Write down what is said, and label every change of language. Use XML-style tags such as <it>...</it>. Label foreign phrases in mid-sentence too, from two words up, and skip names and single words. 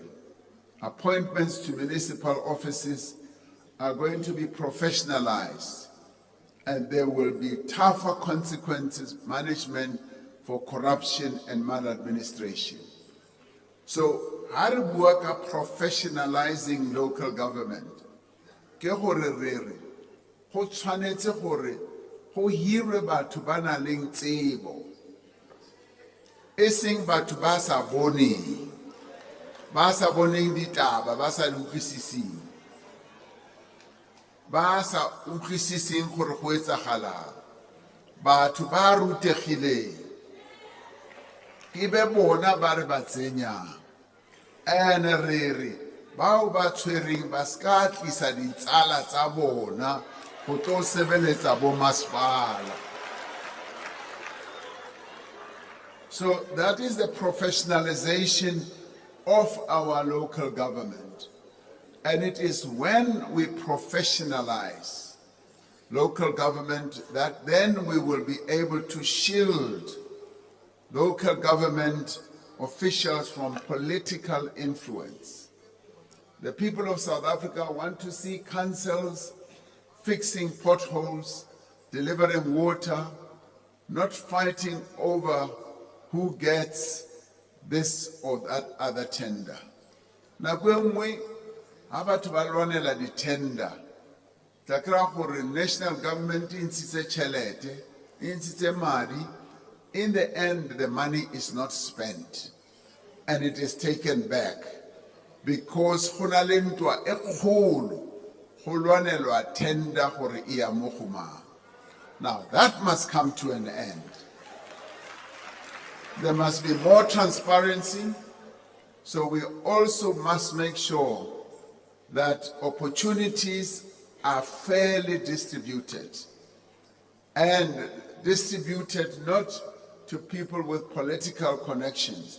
<en>Appointments to municipal offices are going to be professionalized, and there will be tougher consequences management for corruption and maladministration. So, how do we work at professionalizing local government?</en> <st>Ke gore re re go tshwanetse gore go hirwe batho ba nang le tsebo, e seng batho ba sa boneng ditaba, ba sa utlwisising, ba sa utlwisising gore go etsagalang, batho ba rutegileng ke be bona ba re ba tsenyang. Ene re re bao ba tshwereng ba ska tlisa ditsala tsa bona go tlo sebeletsa bo masepala.</st> <en>So that is the professionalization of our local government. And it is when we professionalize local government that then we will be able to shield local government officials from political influence. The people of South Africa want to see councils fixing potholes, delivering water, not fighting over who gets this or that other tender.</en> <st>Nako e nngwe ha batho ba lwanela di tender, tla kry-a gore</st> <en>national government</en> <st>e ntshitse tšhelete, e ntshitse madi.</st> <en>In the end, the money is not spent and it is taken back because</en> <st>go na le ntwa e kgolo go lwanelwa tender gore e ya mo go mang.</st> <en>Now that must come to an end. There must be more transparency, so we also must make sure that opportunities are fairly distributed and distributed not to people with political connections.</en>